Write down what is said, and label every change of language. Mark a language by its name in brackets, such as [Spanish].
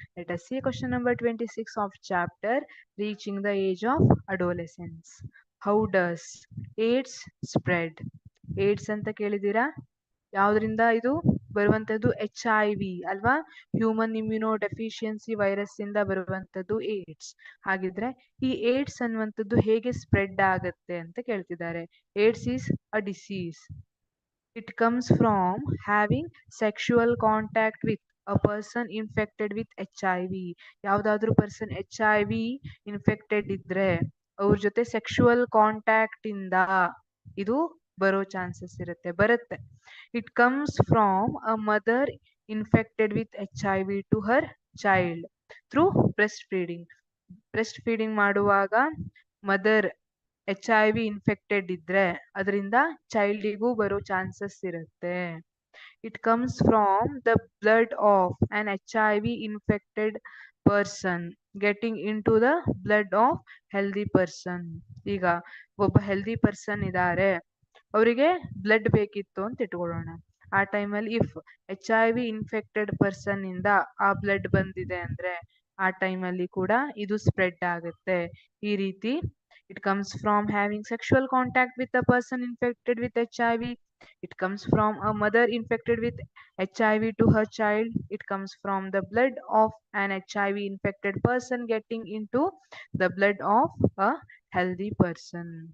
[English] Let us see question number 26 of chapter Reaching the Age of Adolescence. How does AIDS spread? [Kannada] AIDS ಅಂತ ಕೇಳಿದ್ದೀರಾ? ಯಾವುದರಿಂದ ಇದು ಬರುವಂಥದ್ದು? HIV ಅಲ್ವಾ? ಹ್ಯೂಮನ್ ಇಮ್ಯುನೋ ಡೆಫಿಷಿಯನ್ಸಿ ವೈರಸ್ ಇಂದ ಬರುವಂಥದ್ದು ಏಡ್ಸ್. ಹಾಗಿದ್ರೆ ಈ ಏಡ್ಸ್ ಅನ್ನುವಂಥದ್ದು ಹೇಗೆ ಸ್ಪ್ರೆಡ್ ಆಗುತ್ತೆ ಅಂತ ಕೇಳ್ತಿದ್ದಾರೆ. [English] AIDS is a disease. It comes from having sexual contact with a person infected with HIV. [Kannada] ಯಾವುದಾದ್ರೂ ಪರ್ಸನ್ HIV ಇನ್ಫೆಕ್ಟೆಡ್ ಇದ್ರೆ ಅವ್ರ ಜೊತೆ ಸೆಕ್ಷುವಲ್ ಕಾಂಟ್ಯಾಕ್ಟ್ ಇಂದ ಇದು ಬರೋ ಚಾನ್ಸಸ್ ಬರುತ್ತೆ. [English] It comes from a mother infected with HIV to her child through breastfeeding. [Kannada] Breast feeding ಮಾಡುವಾಗ mother HIV infected ಇದ್ರೆ ಅದರಿಂದ ಚೈಲ್ಡಿಗೂ ಬರೋ ಚಾನ್ಸಸ್ ಇರುತ್ತೆ. [English] It comes from the blood of an HIV infected person getting into the blood of healthy person. [Kannada] ಈಗ ಒಬ್ಬ healthy person ಇದ್ದಾರೆ, ಅವರಿಗೆ blood ಬೇಕಿತ್ತು ಅಂತ ಇಟ್ಕೊಳ್ಳೋಣ. ಆ ಟೈಮಲ್ಲಿ ಇಫ್ HIV ಇನ್ಫೆಕ್ಟೆಡ್ ಪರ್ಸನ್ ಇಂದ ಆ ಬ್ಲಡ್ ಬಂದಿದೆ ಅಂದ್ರೆ ಆ ಟೈಮಲ್ಲಿ ಕೂಡ ಇದು ಸ್ಪ್ರೆಡ್ ಆಗುತ್ತೆ. ಈ ರೀತಿ [English] it comes from having sexual contact with a person infected with HIV. It comes from a mother infected with HIV to her child. It comes from the blood of an HIV infected person getting into the blood of a healthy person.